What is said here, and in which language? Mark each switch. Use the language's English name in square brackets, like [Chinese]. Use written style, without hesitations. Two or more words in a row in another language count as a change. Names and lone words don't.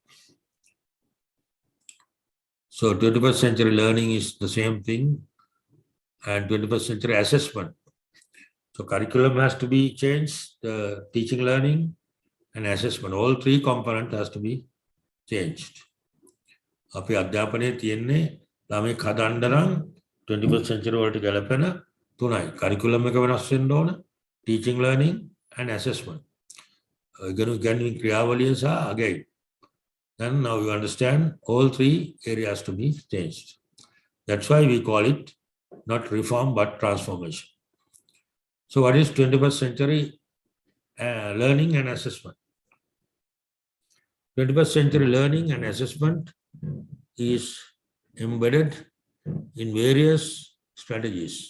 [English] So 21st century learning is the same thing, and 21st century assessment. So curriculum has to be changed, the teaching, learning, and assessment. All three components has to be changed. [Sinhala] අපි අධ්‍යාපනයේ තියෙන්නේ ළමයි හදන්න නම් [English] 21st century [Sinhala] වලට ගැලපෙන තුනයි. curriculum එක වෙනස් වෙන්න ඕන, [English] teaching, learning, and assessment. [Sinhala] ඉගෙනුම් ක්‍රියාවලිය සහ අගයයි. [English] Then now you understand all three areas to be changed. That's why we call it not reform but transformation. So what is 21st century learning and assessment? 21st century learning and assessment is embedded in various strategies.